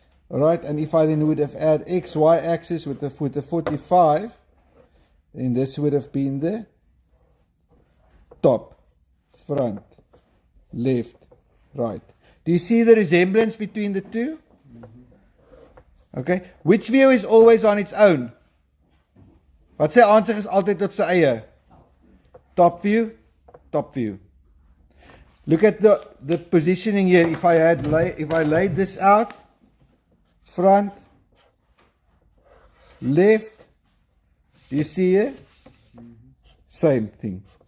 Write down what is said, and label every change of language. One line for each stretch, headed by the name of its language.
English: Alright, and if I then would have add X, Y axis with the 45, then this would have been the top, front, left, right. Do you see the resemblance between the two? Okay, which view is always on its own?
Afrikaans: Wat sy aansig is altyd op sy eie?
English: Top view, top view. Look at the positioning here. If I laid this out, front, left, you see here? Same thing.